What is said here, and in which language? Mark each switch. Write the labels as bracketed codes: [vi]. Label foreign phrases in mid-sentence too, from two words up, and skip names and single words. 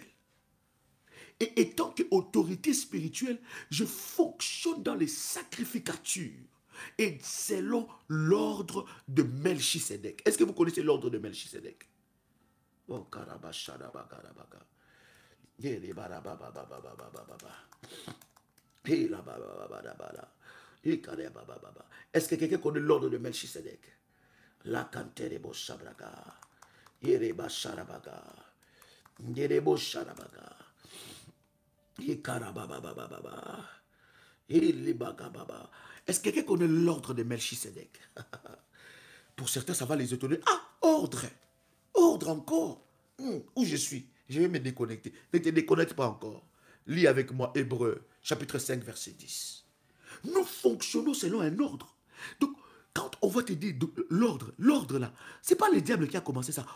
[fr] Et étant qu'autorité spirituelle, je fonctionne dans les sacrificatures et selon l'ordre de Melchisédek. Est-ce que vous connaissez l'ordre de Melchisédek? Oh, karabashadabagarabaka. Est-ce que quelqu'un connaît l'ordre de Melchisédek? La kanterebo shabraga. Yereba sharabaga. Yerebo sharabaga. Yekarababababa. Yelibagababa. Est-ce que quelqu'un connaît l'ordre de Melchisédek? Pour certains, ça va les étonner. Ah, ordre! Ordre encore! Où je suis? Je vais me déconnecter. Ne te déconnecte pas encore. Lis avec moi Hébreux, chapitre 5, verset 10. Nous fonctionnons selon un ordre. Donc, quand on va te dire l'ordre là, c'est pas le diable qui a commencé ça.